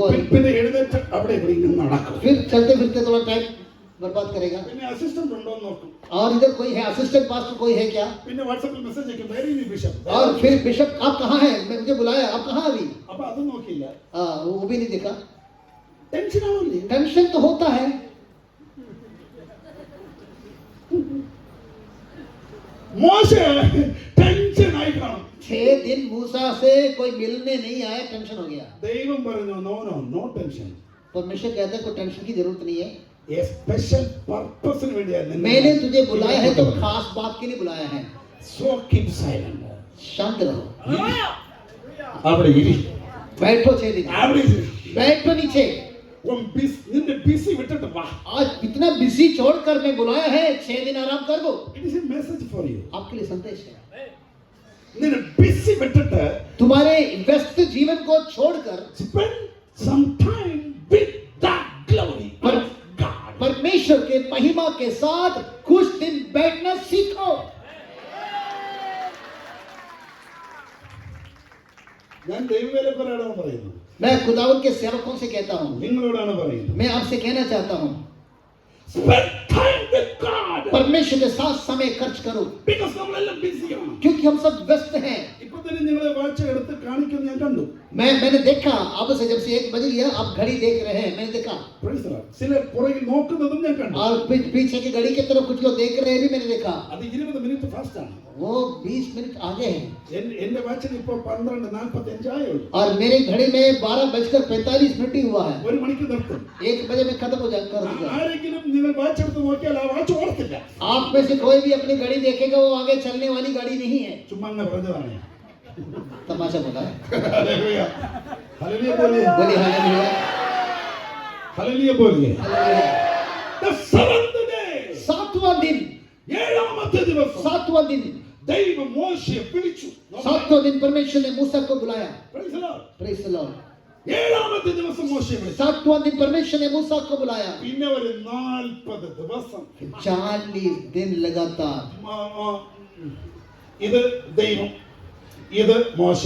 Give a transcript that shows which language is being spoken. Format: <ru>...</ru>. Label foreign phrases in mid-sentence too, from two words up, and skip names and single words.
<ml>പിന്നെ എഴുന്നേറ്റ് അവിടെ ഇവിടെ ഇങ്ങനെ നടക്കും.</ml> <hi>फिर चलते फिरते थोड़ा टाइम बर्बाद करेगा।</hi> <ml>പിന്നെ അസിസ്റ്റന്റ് ഉണ്ടോ എന്ന് നോക്കും.</ml> <hi>और इधर कोई है, असिस्टेंट पास्टर कोई है क्या?</hi> <ml>പിന്നെ വാട്സാപ്പിൽ മെസ്സേജ് അയക്കും,</ml> <en>very good bishop.</en> <hi>और फिर बिशप आप कहाँ हैं, मुझे बुलाया, आप कहाँ अभी?</hi> <ml>അപ്പൊ അത് നോക്കിയില്ല.</ml> <hi>वो भी नहीं देखा।</hi> <ml>ടെൻഷൻ ആവില്ലേ?</ml> <hi>टेंशन तो होता है।</hi> <ml>മോശെ ടെൻഷൻ ആയി കാണും.</ml> <hi>6 दिन मूसा से कोई मिलने नहीं आया, टेंशन हो गया।</hi> <ml>ദൈവം പറഞ്ഞു</ml> <en>no tension.</en> <hi>परमेश्वर कहते हैं कोई टेंशन की जरूरत नहीं है,</hi> <en>a special purpose</en> <ml>വേണ്ടിയാണ്</ml> <hi>मैंने तुझे बुलाया है तो खास बात के लिए बुलाया है।</hi> <en>so keep silent.</en> <hi>शांत रहो,</hi> <ml>അവിടെ ഇരി.</ml> <hi>बैठो 6 दिन,</hi> <ml>അവിടെ ഇരി.</ml> <hi>बैठो नीचे।</hi> <ml>നിന്റെ ബിസി വിട്ടിട്ട് വാ.</ml> <hi>आज इतना बिजी छोड़कर मैं बुलाया है, 6 दिन आराम कर दो।</hi> <en>it is a message for you.</en> <hi>आपके लिए संदेश है।</hi> <ml>നിന്റെ ബിസി വിട്ടിട്ട്</ml> <hi>तुम्हारे व्यस्त जीवन को छोड़कर</hi> <en>spend some time with the glory of God.</en> <hi>परमेश्वर के महिमा के साथ कुछ दिन बैठना सीखो।</hi> <ml>ഞാൻ ദൈവവേലക്കാരോടാണ് പറയുന്നത്,</ml> <hi>मैं खुदावंत के सेवकों से कहता हूँ,</hi> <ml>നിങ്ങളോടാണ് പറയുന്നത്.</ml> <hi>मैं आपसे कहना चाहता हूँ,</hi> <en>Spend time with God.</en> <hi>परमेश्वर के साथ समय खर्च करो,</hi> <ml>Because നമ്മളെല്ലാം ബിസിയാണ്.</ml> <hi>क्योंकि हम सब व्यस्त हैं।</hi> <ml>ഇപ്പൊ തന്നെ നിങ്ങളെ വാച്ച് എടുത്ത് കാണിക്കുന്നത് ഞാൻ കണ്ടു.</ml> <hi>मैंने देखा, अब से जब से 1 बज गया, आप घड़ी देख रहे हैं, मैंने देखा।</hi> <en>Praise the Lord.</en> <ml>ചിലർ പുറകിൽ നോക്കുന്നതും ഞാൻ കണ്ടു.</ml> <hi>और पीछे की घड़ी की तरफ कुछ लोग देख रहे हैं भी मैंने देखा।</hi> <ml>അത് 20 മിനിറ്റ് ഫാസ്റ്റ് ആണ്.</ml> <hi>वो 20 मिनट आगे हैं</hi> <ml>എന്റെ വാച്ചിൽ ഇപ്പൊ 12:45 ആയുള്ളൂ.</ml> <hi>और मेरी घड़ी में 12:45 ही हुआ है।</hi> <ml>1 മണിക്ക് നിർത്തും.</ml> <hi>1 बजे में खत्म हो कर दूंगा।</hi> <ml>ആരെങ്കിലും നിങ്ങൾ വാച്ച് എടുത്ത് നോക്കിയാൽ ആ വാച്ച് ഓർത്തില്ല.</ml> <hi>आप में से कोई भी अपनी घड़ी देखेगा, वो आगे चलने वाली गाड़ी नहीं है।</hi> <ml>ചുമ്മാ അങ്ങനെ പറഞ്ഞതാണ്.</ml> <hi>तमाशा बोला है।</hi> <ml>ഹല്ലേലൂയ. ഹല്ലേലൂയ.</ml> <hi>बोलिए हालेलुया। ഹല്ലേലൂയ बोलिए</hi> <en>the seventh day</en> <hi>7वां दिन,</hi> <ml>ഏഴാമത്തെ ദിവസം</ml> <hi>7वां दिन,</hi> <ml>ദൈവം മോശയെ വിളിച്ചു</ml> <hi>7वां दिन परमेश्वर ने मूसा को बुलाया.</hi> <en>Praise the Lord. Praise the Lord.</en> <ml>ഏഴാമത്തെ ദിവസം മോശയെ വിളിച്ചു</ml> <hi>7वां दिन परमेश्वर ने मूसा को बुलाया.</hi> <ml>പിന്നെ ഒരു 40 ദിവസം</ml> <hi>40 दिन लगातार.</hi> <ml>ഇത് ദൈവം ഇത് മോശെ</ml>